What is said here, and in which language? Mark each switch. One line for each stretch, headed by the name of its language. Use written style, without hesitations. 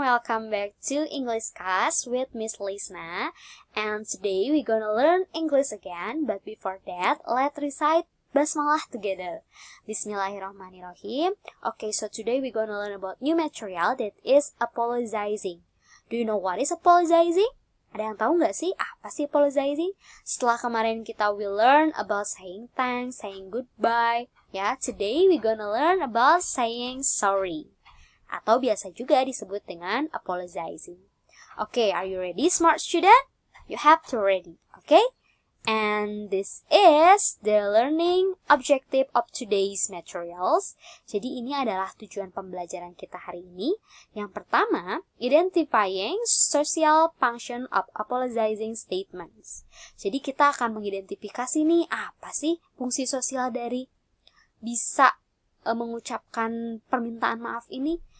English: Welcome back to English class with Miss Lisna. And today we're gonna learn English again. But before that, let's recite Basmalah together. Bismillahirrahmanirrahim. Okay, so today we're gonna learn about new material that is apologizing. Do you know what is apologizing?
Indonesian: Ada yang tahu nggak sih apa sih apologizing? Setelah kemarin kita
English: will learn about saying thanks, saying goodbye. Ya, today we gonna learn about saying sorry.
Indonesian: Atau biasa juga disebut dengan apologizing.
English: Okay, are you ready, smart student? You have to ready, okay? And this is the learning objective of today's materials.
Indonesian: Jadi ini adalah tujuan pembelajaran kita hari ini. Yang pertama,
English: identifying social function of apologizing statements.
Indonesian: Jadi kita akan mengidentifikasi nih apa sih fungsi sosial dari bisa mengucapkan permintaan maaf ini.